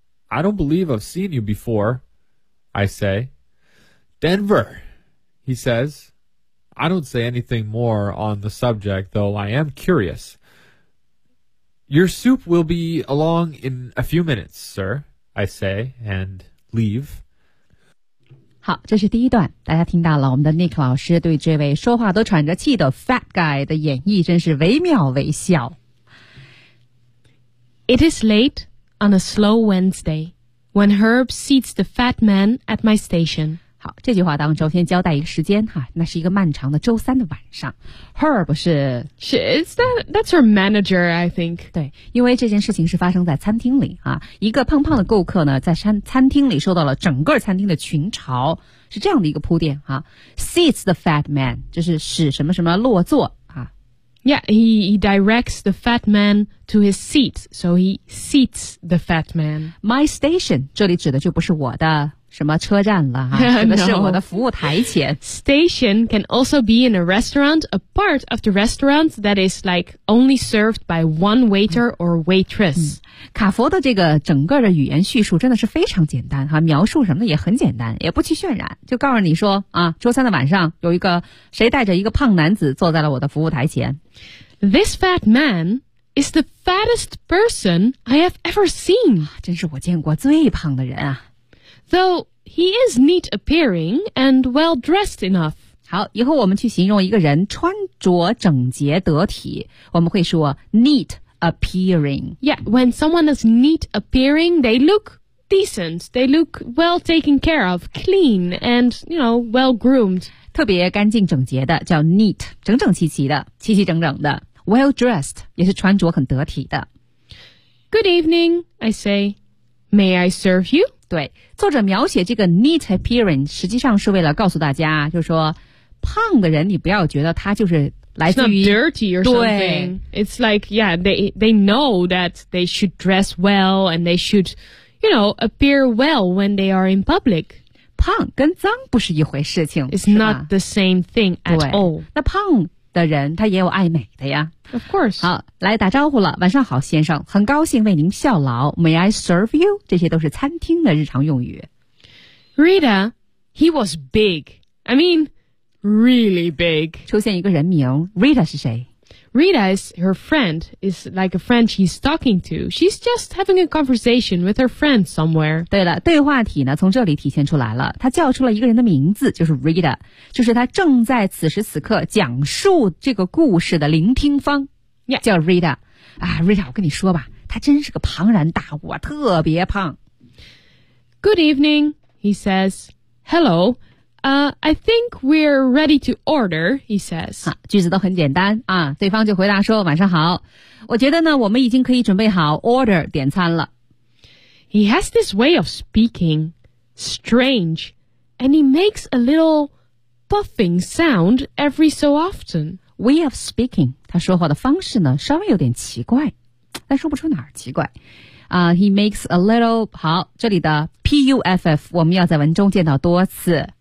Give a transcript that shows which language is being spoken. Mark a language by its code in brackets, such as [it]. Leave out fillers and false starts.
[en] I don't believe I've seen you before, I say. Denver, he says. I don't say anything more on the subject, though I am curious. Your soup will be along in a few minutes, sir, I say, and leave. [zh] 好，这是第一段，大家听到了我们的 Nick 老师对这位说话都喘着气的 [en] fat guy [zh] 的演绎，真是惟妙惟肖。 [en] It is late on a slow Wednesday when Herb seats the fat man at my station. [zh] 好，这句话当中先交代一个时间哈，那是一个漫长的周三的晚上。 Herb 是 [en] That's her manager, I think. [zh] 对，因为这件事情是发生在餐厅里啊，一个胖胖的顾客呢，在餐厅里受到了整个餐厅的群嘲，是这样的一个铺垫啊。 [en] Seats the fat man, [zh] 就是使什么什么落座啊。 [en] Yeah, he directs the fat man to his seat, so he seats the fat man. My station, [zh] 这里指的就不是我的。什么车站了啊？指的是我的服务台前。 [en] No. Station can also be in a restaurant, a part of the restaurant that is like only served by one waiter or waitress.、嗯、 [zh] 卡佛的这个整个的语言叙述真的是非常简单哈、啊，描述什么的也很简单，也不去渲染，就告诉你说啊，周三的晚上有一个谁带着一个胖男子坐在了我的服务台前。 [en] This fat man. Is the fattest person I have ever seen. [zh] 真是我见过最胖的人啊。 [en] Though he is neat appearing and well dressed enough. [zh] 好，以后我们去形容一个人穿着整洁得体，我们会说 neat [en] appearing. Yeah, when someone is neat appearing, they look decent. They look well taken care of, clean, and, you know, well groomed. [zh] 特别干净整洁的叫 neat, 整整齐齐的齐齐整整的 [en] well dressed, [zh] 也是穿着很得体的。 [en] Good evening, I say. May I serve you? [zh] 对，作者描写这个 [en] neat appearing [zh] 实际上是为了告诉大家，就是说胖的人你不要觉得他就是来自于 [en] It's not dirty or something. It's like, yeah, they know that they should dress well and they should, you know, appear well when they are in public. [zh] 胖跟脏不是一回事情 [en] It's not the same thing at all. [zh] 那胖的人他也有爱美的呀 [en] Of course. [zh] 好，来打招呼了，晚上好先生，很高兴为您效劳。 [en] May I serve you? [zh] 这些都是餐厅的日常用语。 [en] Rita, he was big. I mean... Really big. [zh] 出现一个人名 ,Rita 是谁 [en] ?Rita is her friend, is like a friend she's talking to. She's just having a conversation with her friend somewhere. [zh] 对了，对话体呢，从这里体现出来了。她叫出了一个人的名字，就是 Rita, 就是她正在此时此刻讲述这个故事的聆听方。 [en] Yeah. [zh] 叫 Rita。啊 ,Rita, 我跟你说吧，她真是个庞然大物啊，特别胖。 [en] Good evening, he says. Hello. I think we're ready to order, he says. [zh] 句子都很简单啊，对方就回答说晚上好。我觉得呢我们已经可以准备好 order 点餐了。 [en] He has this way of speaking, strange, and he makes a little puffing sound every so often. Way of speaking, [zh] 他说话的方式呢稍微有点奇怪，但说不出哪儿奇怪。 [en] He makes a little, [zh] 好，这里的 P-U-F-F 我们要在文中见到多次。